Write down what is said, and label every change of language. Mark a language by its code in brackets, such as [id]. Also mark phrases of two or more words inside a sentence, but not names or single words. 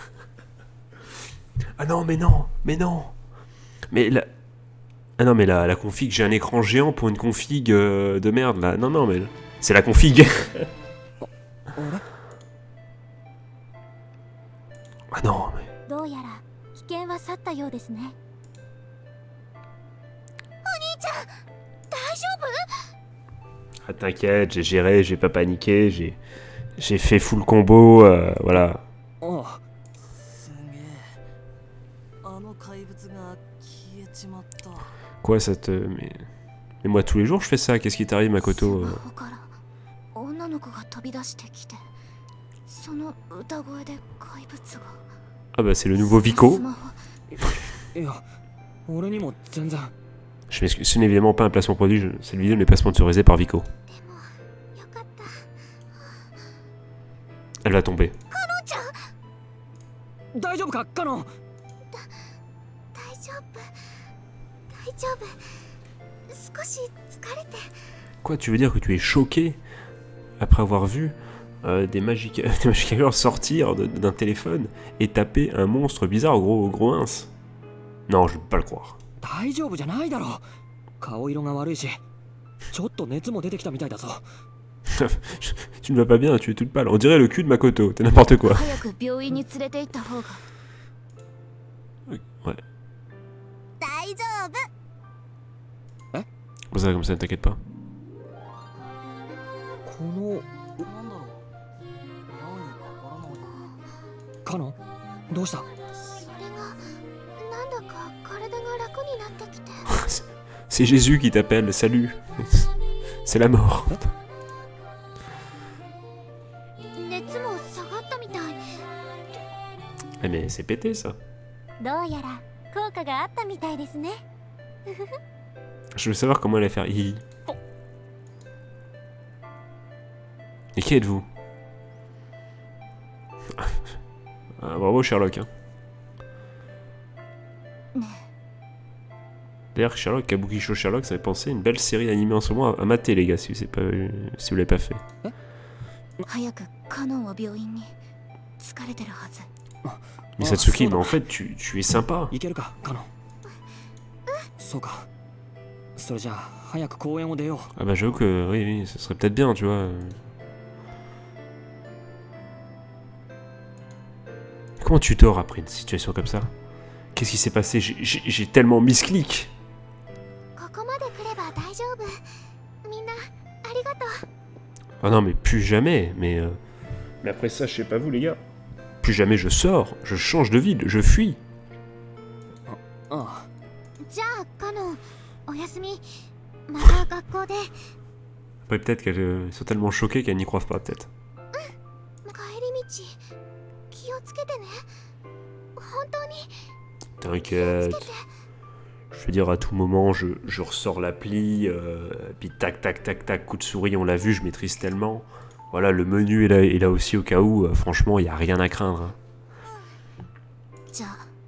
[fr] Ah non mais non, mais non. Mais la... Ah non mais la config, j'ai un écran géant pour une config de merde là. Non non mais c'est la config. Ah non mais... [ja] どうやら危険は去ったようですね。お兄ちゃん、大丈夫？ [fr] Ah t'inquiète, j'ai géré, j'ai pas paniqué, j'ai fait full combo, voilà. [ja] ああ、すげえ。あの怪物が消えちまった。 [fr] Quoi ça te... Mais moi tous les jours je fais ça, qu'est-ce qui t'arrive Makoto [ja] スマホから女の子が飛び出してきて、その歌声で怪物が。 [fr] Ah bah c'est le nouveau Vico. [ja] スマホ、いや、俺にも全然。 [fr] Je m'excuse, ce n'est évidemment pas un placement produit, cette vidéo n'est pas sponsorisée par Vico. [ja] でもよかった。 [fr] Elle va tomber. [ja] カノンちゃん、大丈夫か、カノン。大丈夫、大丈夫。少し疲れて。 [fr] Quoi, tu veux dire que tu es choqué après avoir vu des Magic Girls sortir d'un téléphone et taper un monstre bizarre au gros mince? Non, je peux pas le croire. [ja] 大丈夫じゃないだろう。顔色が悪いし、ちょっと熱も出てきたみたいだぞ。 [fr] Tu ne vas pas bien, tu es toute pâle. On dirait le cul de Makoto, t'es n'importe quoi. [ja] 早く病院に連れて行った方が。 [fr] Ouais. [ja] 大丈夫。 [fr] Comme ça, ne t'inquiète pas. [ja] この、なんだろう。何かわからない。カノン、どうした？それがなんだか体が楽になってきて。 [fr] C'est Jésus qui t'appelle, salut. C'est la mort. [ja] 熱も下がったみたい。 [fr] Eh mais c'est pété ça. [ja] どうやら効果があったみたいですね。 [fr] Je veux savoir comment elle va faire. Hi. Et qui êtes-vous? Ah, bravo Sherlock. Hein. D'ailleurs, Sherlock, Kabuki Show Sherlock, ça fait penser à une belle série animée en ce moment à mater, les gars, si vous l'avez pas fait. [ja] 早くカノンは病院に。疲れてるはず。 [fr] Mais Satsuki, mais en fait, tu es sympa. [ja] いけるか、カノン。そうか。それじゃあ早く公園を出よう。 [fr] Ah bah j'avoue que, oui, oui, ce serait peut-être bien, tu vois. Comment tu dors après une situation comme ça? Qu'est-ce qui s'est passé? J'ai tellement misclick. [ja] ここまで来れば大丈夫。みんなありがとう。 [fr] Ah non, mais plus jamais. Mais après ça, je sais pas vous, les gars. Plus jamais je sors, je change de ville, je fuis. [ja] ああ、じゃあカノン、おやすみ。また学校で。 [fr] Après, peut-être qu'elles sont tellement choquées qu'elles n'y croient pas, peut-être. [ja] 帰り道気をつけてね。本当に [fr] T'inquiète. Je veux dire, à tout moment, je ressors l'appli, puis tac, tac, tac, tac, coup de souris, on l'a vu, je maîtrise tellement. Voilà, le menu est là aussi au cas où, franchement, il n'y a rien à craindre. Hein. [ja] じゃあ